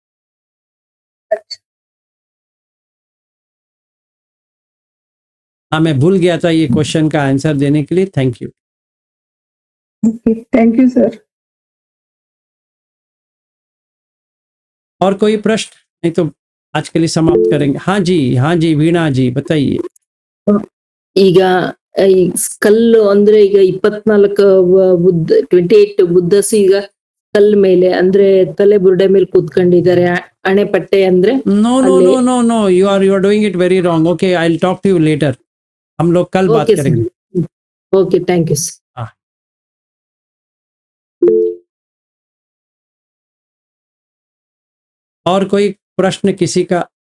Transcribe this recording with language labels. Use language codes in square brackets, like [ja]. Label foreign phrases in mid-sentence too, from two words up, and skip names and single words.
[hi] हाँ, मैं भूल गया था ये क्वेश्चन का आंसर देने के लिए, [en] thank you. OK, thank you sir. [hi] और कोई प्रश्न? नहीं तो आज के लिए समाप्त करेंगे। हाँ जी वीणा जी बताइए। [kn] ಈಗ ಈ ಸ್ಕಲ್ ಅಂದ್ರೆ ಈಗ 24 ಬುದ್ಧ 28 ಬುದ್ಧಸ್ ಈಗ ಸ್ಕಲ್ ಮೇಲೆ ಅಂದ್ರೆ ತಲೆ ಬುರುಡೆ ಮೇಲೆ ಕೂತ್ಕೊಂಡಿದ್ದಾರೆ, ಅಣೆಪಟ್ಟೆ ಅಂದ್ರೆ [en] No no no no no, you are doing it very wrong. OK, I will talk to you later. [hi] हम लोग कल बात [en] ಓಕೆ [hi] करेंगे। [en] OK thank you sir. [hi] और कोई प्रश्न किसी का?